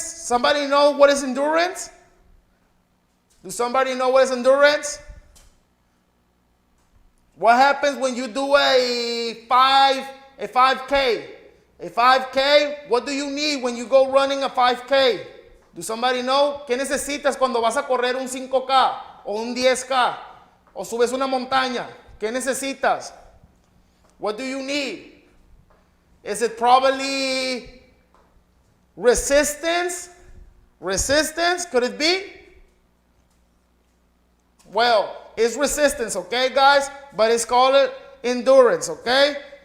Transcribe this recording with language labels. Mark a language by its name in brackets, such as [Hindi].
[English] Somebody know what is endurance? Do somebody know what is endurance? What happens when you do a 5K? A 5K, what do you need when you go running a 5K? Do somebody know? [Spanish] ¿Qué necesitas cuando vas a correr un 5K o un 10K o subes una montaña? ¿Qué necesitas? [English] What do you need? Is it probably resistance? Resistance, could it be? Well, it's resistance, okay, guys? But it's called endurance, okay?